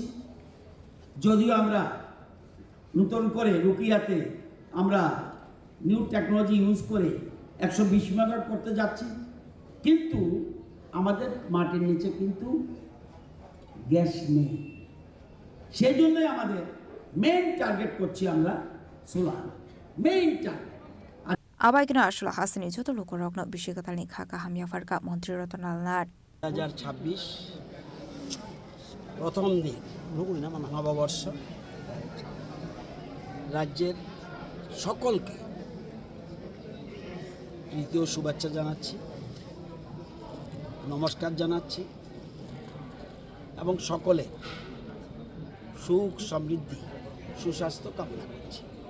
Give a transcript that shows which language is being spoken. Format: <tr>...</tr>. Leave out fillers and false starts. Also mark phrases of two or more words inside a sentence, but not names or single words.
<bn>যদিও আমরা নতুন করে রুকিয়াতে আমরা</bn> <en>new technology use</en> <bn>করে 120 মেগাওয়াট করতে যাচ্ছি, কিন্তু আমাদের মাটির নিচে কিন্তু গ্যাস নেই। সেই জন্যই আমাদের</bn> <en>main target</en> <bn>করছি আমরা সোলার,</bn> <en>main target.</en> <trp>Abaigina Ashula Hasani Joto Lokorokno Bishikatalni Khaka Hamia Farka Montri Rotonalnar</trp> <bn>2026 প্রথম দিন নববর্ষ, রাজ্যের সকলকে তৃতীয় শুভেচ্ছা জানাচ্ছি, নমস্কার জানাচ্ছি এবং সকলে সুখ সমৃদ্ধি সুস্বাস্থ্য কামনা করছি।</bn>